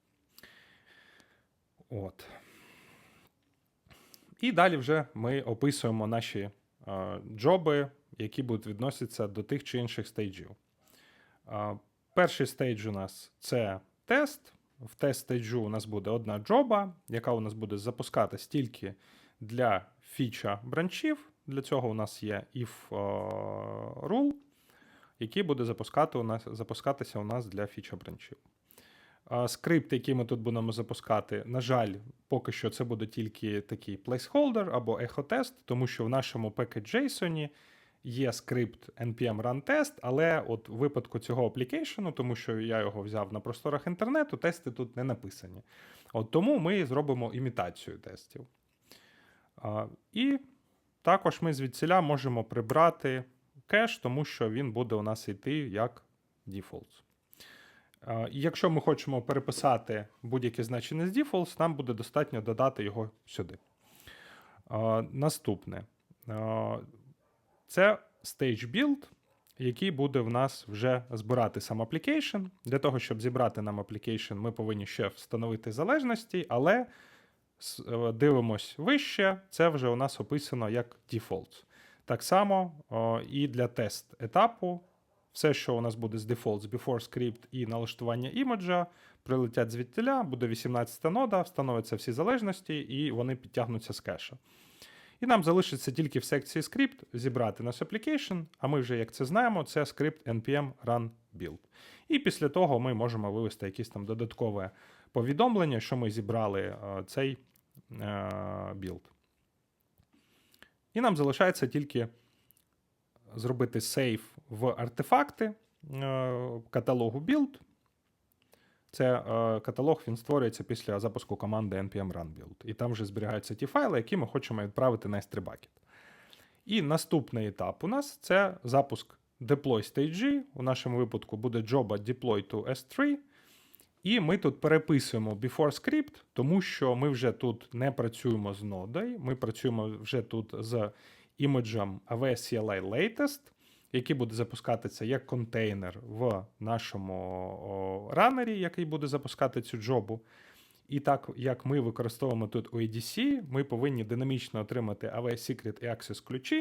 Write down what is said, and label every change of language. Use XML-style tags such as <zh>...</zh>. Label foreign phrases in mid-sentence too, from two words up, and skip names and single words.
<uk>І далі вже ми описуємо наші джоби, які будуть відноситися до тих чи інших стейджів. Перший стейдж у нас це тест. В тест стейджу у нас буде одна джоба, яка у нас буде запускатись тільки для фіча бранчів. Для цього у нас є</uk> <en>if rule,</en> <uk>який буде запускатися у нас для фіча бранчів. Скрипт, який ми тут будемо запускати, на жаль, поки що це буде тільки такий placeholder або echo-тест, тому що в нашому package.json є скрипт</uk> <en>npm run test,</en> <uk>але от у випадку цього аплікейшену, тому що я його взяв на просторах інтернету, тести тут не написані. Тому ми зробимо імітацію тестів. І також ми звідсіля можемо прибрати кеш, тому що він буде у нас йти як defaults. І якщо ми хочемо переписати будь-яке значення з defaults, нам буде достатньо додати його сюди. Наступне. Це</uk> <en>stage build,</en> <uk>який буде в нас вже збирати сам application. Для того, щоб зібрати нам application, ми повинні ще встановити залежності, але дивимось вище, це вже у нас описано як defaults. Так само і для тест-етапу. Все, що у нас буде з defaults,</uk> <en>before script</en> <uk>і налаштування імеджа, прилетять звідтіля, буде 18-та нода, встановляться всі залежності, і вони підтягнуться з кеша. І нам залишиться тільки в секції script зібрати наш application, а ми вже, як це знаємо, це скрипт</uk> <en>npm run build.</en> <uk>І після того ми можемо вивести якесь там додаткове повідомлення, що ми зібрали цей білд. І нам залишається тільки зробити сейв в артефакти каталогу build. Це каталог, він створюється після запуску команди</uk> <en>npm run build.</en> <uk>І там вже зберігаються ті файли, які ми хочемо відправити на S3 bucket. І наступний етап у нас це запуск</uk> <en>deploy stage.</en> <uk>У нашому випадку буде</uk> <en>job deploy to S3.</en> <uk>І ми тут переписуємо</uk> <en>before script,</en> <uk>тому що ми вже тут не працюємо з нодою, ми працюємо вже тут з імеджем AWS CLI Latest, який буде запускатися як контейнер в нашому ранері, який буде запускати цю джобу. І так, як ми використовуємо тут OEDC, ми повинні динамічно отримати AWS Secret і Access ключі.</uk>